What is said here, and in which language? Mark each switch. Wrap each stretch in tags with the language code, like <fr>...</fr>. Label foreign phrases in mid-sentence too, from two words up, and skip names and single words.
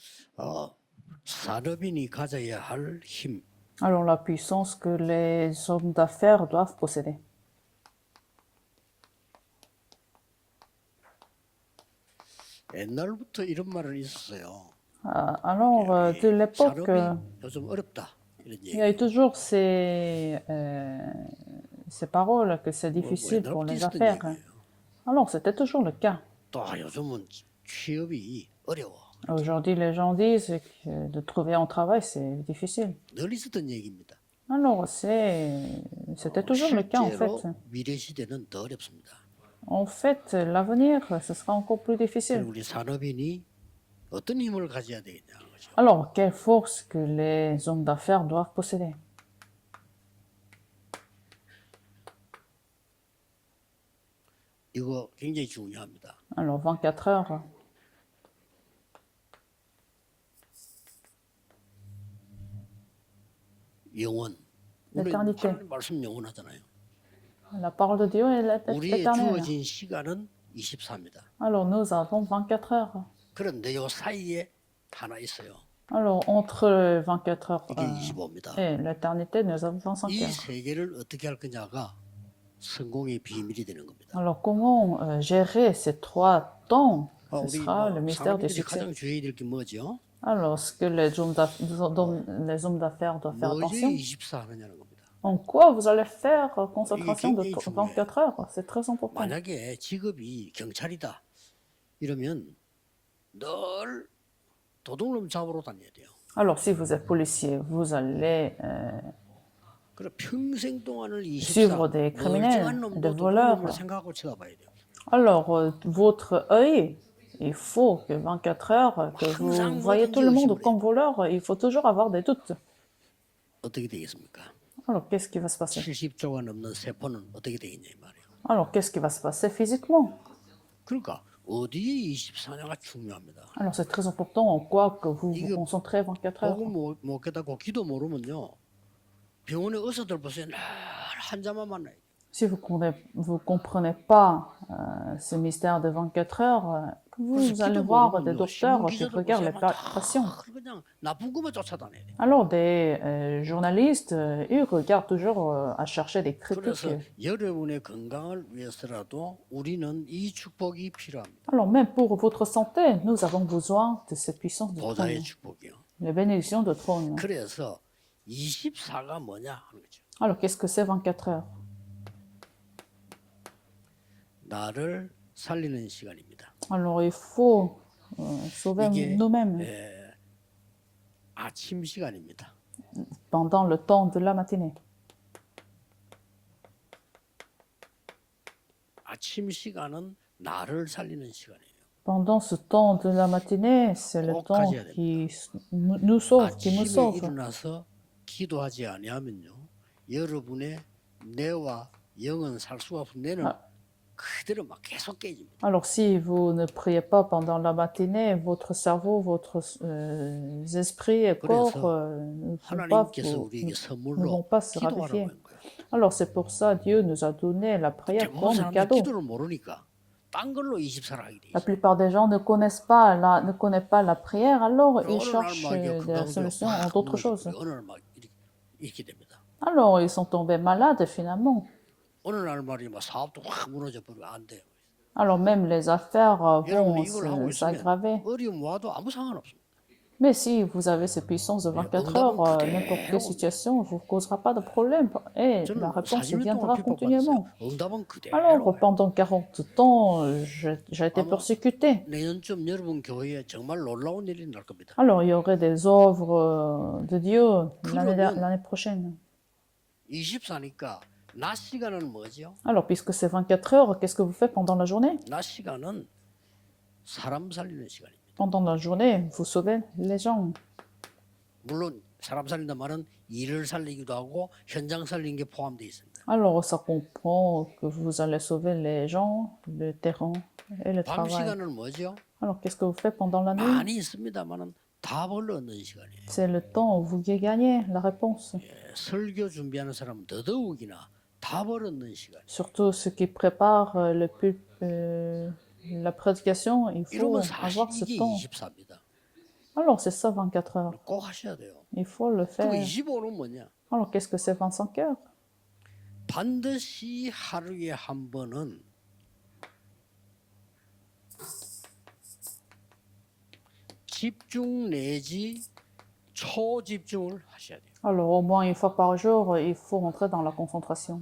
<ko>산업인이 가져야 할 힘.</ko> <fr>Alors, la puissance que les hommes d'affaires doivent posséder.</fr> <ko>옛날부터 이런 말은 있었어요.</ko> <fr>Alors, de l'époque,</fr> <ko>산업이 요즘 어렵다. 이런</ko> <fr>il y a</fr> <ko>얘기.</ko> <fr>eu toujours ces paroles que c'est</fr> <ko>뭐</ko> <fr>difficile pour</fr> <ko>옛날부터</ko> <fr>les</fr> <ko>있었던</ko> <fr>affaires.</fr> <ko>얘기예요.</ko> <fr>Alors, c'était toujours le cas.</fr> <ko>또 요즘은 취업이 어려워.</ko> <fr>Aujourd'hui, les gens disent que de trouver un travail, c'est difficile.</fr> <ko>늘 있었던 얘기입니다.</ko> <fr>Alors, c'était toujours le cas, en fait.</fr> <ko>실제로 미래 시대는 더 어렵습니다.</ko> <fr>En fait, l'avenir, ce sera encore plus difficile.</fr> <ko>그리고 우리 산업인이 어떤 힘을 가져야 되겠냐 그죠?</ko> <fr>Alors, quelle force que les hommes d'affaires doivent posséder?</fr> <ko>이거 굉장히 중요합니다.</ko> <fr>Alors, 24 heures.</fr> <ko>영원. 우리</ko> <fr>L'éternité.</fr> <ko>하나님 말씀 영원하잖아요.</ko> <fr>La parole de Dieu est</fr> <ko>우리의</ko> <fr>éternelle.</fr> <ko>주어진 시간은 24입니다.</ko> <fr>Alors, nous avons 24 heures.</fr> <ko>그런데 요 사이에 하나 있어요.</ko> <fr>Alors, entre 24 heures</fr> <ko>이게 25입니다.</ko> <fr>et l'éternité, nous avons 25</fr> <ko>이</ko> <fr>heures.</fr> <ko>세계를 어떻게 할 거냐가 성공의 비밀이 되는 겁니다.</ko> <fr>Alors, comment gérer ces 3 temps? Ce</fr> <ko>우리</ko> <fr>sera le mystère du</fr> <ko>사람들이</ko> <fr>succès.</fr> <ko>가장 주의해야 될 게 뭐죠?</ko> <fr>Alors, ce que les hommes d'affaires doivent faire</fr> <ko>뭐지</ko> <fr>attention.</fr> <ko>24 하느냐는 겁니다.</ko> <fr>En quoi vous allez faire concentration de 24 heures? C'est très important.</fr> <ko>만약에 직업이 경찰이다 이러면 늘 도둑놈 잡으러 다녀야 돼요.</ko> <fr>Alors, si vous êtes policier, vous allez</fr> <ko>그럼 평생 동안을 24</ko> <fr>suivre des criminels,</fr> <ko>멀쩡한 놈도</ko> <fr>des voleurs.</fr> <ko>도둑놈을 생각하고 쳐다봐야 돼요.</ko> <fr>Alors, votre œil, il faut que 24 heures, que vous voyez tout le monde comme voleur, il faut toujours avoir des doutes.</fr> <ko>어떻게 되겠습니까?</ko> <fr>Alors, qu'est-ce qui va se passer?</fr> <ko>70조가 넘는 세포는 어떻게 되겠냐 이 말이에요.</ko> <fr>Alors, qu'est-ce qui va se passer physiquement?</fr> <ko>그러니까 어디에 24냐가 중요합니다.</ko> <fr>Alors, c'est très important en quoi que vous vous concentrez 24 heures.</fr> <ko>복음 못 깨닫고 기도 모르면요. 병원에 의사들 보세요. 늘 환자만 만나요.</ko> <fr>Si vous comprenez pas ce mystère de 24 heures, vous allez voir des docteurs qui regardent les patients.</fr> <ko>그냥 나쁜 것만 쫓아다녀야 돼요.</ko> <fr>Alors, des journalistes, ils regardent toujours à chercher des</fr> <ko>그래서</ko> <fr>critiques.</fr> <ko>여러분의 건강을 위해서라도 우리는 이 축복이 필요합니다.</ko> <fr>Alors, même pour votre santé, nous avons besoin de cette puissance de trône,</fr> <ko>보좌의 축복이요.</ko> <fr>les bénédictions de trône.</fr> <ko>그래서 24가 뭐냐 하는 거죠.</ko> <fr>Alors, qu'est-ce que c'est 24 heures?</fr> <ko>나를 살리는 시간입니다.</ko> <fr>Alors, il faut sauver</fr> <ko>이게</ko> <fr>nous-mêmes</fr> <ko>아침 시간입니다.</ko> <fr>pendant le temps de la matinée.</fr> <ko>아침 시간은 나를 살리는 시간이에요.</ko> <fr>Pendant ce temps de la matinée, c'est le</fr> <ko>꼭</ko> <fr>temps</fr> <ko>가져야 됩니다.</ko> <fr>qui nous sauve, qui me</fr> <ko>아침에</ko> <fr>sauve.</fr> <ko>일어나서 기도하지 아니하면요, 여러분의 뇌와 영은 살 수가 없고 뇌는 그대로 막 계속 깨집니다.</ko> <fr>Alors, si vous ne priez pas pendant la matinée, votre cerveau, votre esprit et corps ne</fr> <ko>하나님께서 우리에게</ko> <fr>vont</fr> <ko>선물로</ko> <fr>pas se raviver.</fr> <ko>기도하라고 한 거예요.</ko> <fr>Alors, c'est pour ça que Dieu nous a donné la prière</fr> <ko>대부분</ko> <fr>comme</fr> <ko>사람들</ko> <fr>cadeau.</fr> <ko>기도를 모르니까 딴 걸로 24를 하게 돼</ko> <fr>La</fr> <ko>있어요.</ko> <fr>plupart des gens ne connaissent pas la prière, alors ils</fr> <ko>어느 날</ko> <fr>cherchent</fr> <ko>막 이게</ko> <fr>des solutions en</fr> <ko>막</ko> <fr>d'autres choses.</fr> <ko>어느 날 막 이렇게 됩니다.</ko> <fr>Alors, ils sont tombés malades finalement.</fr> <ko>어느 날 말이 막 사업도 확 무너져 버리고 안 돼요.</ko> <fr>Alors, même les affaires</fr> <ko>여러분</ko> <fr>vont</fr> <ko>이걸 하고</ko> <fr>s'aggraver.</fr> <ko>있으면 어려움 와도 amu 상관없습니다.</ko> <fr>Mais si vous avez cette puissance de 24 heures, n'importe quelle situation ne vous causera pas de problème et la</fr> <ko>저는</ko> <fr>réponse</fr> <ko>40년</ko> <fr>viendra</fr> <ko>동안</ko> <fr>continuellement.</fr> <ko>핍박받았어요. 응답은 그대로.</ko> <fr>Alors, pendant 40 ans, j'ai été persécuté.</fr> <ko>내년쯤 여러분 교회에 정말 놀라운 일이 날 겁니다.</ko> <fr>Alors, il y aurait des œuvres de Dieu l'année prochaine.</fr> <ko>24니까 낮 시간은 뭐죠?</ko> <fr>Alors, puisque c'est 24 heures, qu'est-ce que vous faites pendant la journée?</fr> <ko>낮 시간은 사람 살리는 시간입니다.</ko> <fr>Pendant la journée, vous sauvez les gens.</fr> <ko>물론 사람 살린다 말은 일을 살리기도 하고 현장 살리는 게 포함되어 있습니다.</ko> <fr>Alors, ça comprend que vous allez sauver les gens, le terrain et le</fr> <ko>밤</ko> <fr>travail.</fr> <ko>시간은 뭐죠?</ko> <fr>Alors, qu'est-ce que vous faites pendant la nuit?</fr> <ko>많이 있습니다만은 답을 얻는 시간이에요.</ko> <fr>C'est le temps où vous gagnez la réponse.</fr> <ko>설교 준비하는 사람은 더더욱이나 답을 얻는 시간.</ko> <fr>Surtout ceux qui préparent la prédication, il faut</fr> <ko>이러면</ko> <fr>avoir</fr> <ko>사실</ko> <fr>ce</fr> <ko>이게</ko> <fr>temps.</fr> <ko>24입니다.</ko> <fr>Alors, c'est ça 24 heures.</fr> <ko>꼭 하셔야 돼요.</ko> <fr>Il faut le</fr> <ko>그럼</ko> <fr>faire.</fr> <ko>25는 뭐냐?</ko> <fr>Alors, qu'est-ce que c'est 25 heures?</fr> <ko>반드시 하루에 한 번은 집중 내지 초집중을 하셔야 돼요.</ko> <fr>Alors, au moins une fois par jour, il faut rentrer dans la concentration.</fr>